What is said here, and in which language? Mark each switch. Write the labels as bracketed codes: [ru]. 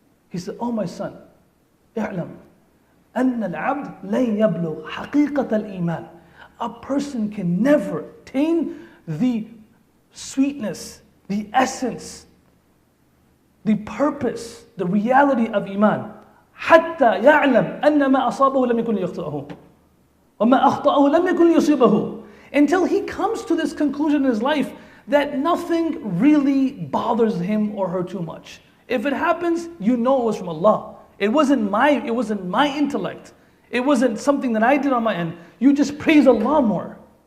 [en] He said, oh my son, [ar] i'lam, anna al-abd lan yablugh haqiqat al-iman. [en] A person can never attain the sweetness, the essence, the purpose, the reality of iman. [ar] حتى يعلم أن ما أصابه لم يكن ليخطئه وما أخطأه لم يكن ليصيبه. [en] Until he comes to this conclusion in his life that nothing really bothers him or her too much. If it happens, you know it was from Allah. It wasn't my intellect. It wasn't something that I did on my end. You just praise Allah more.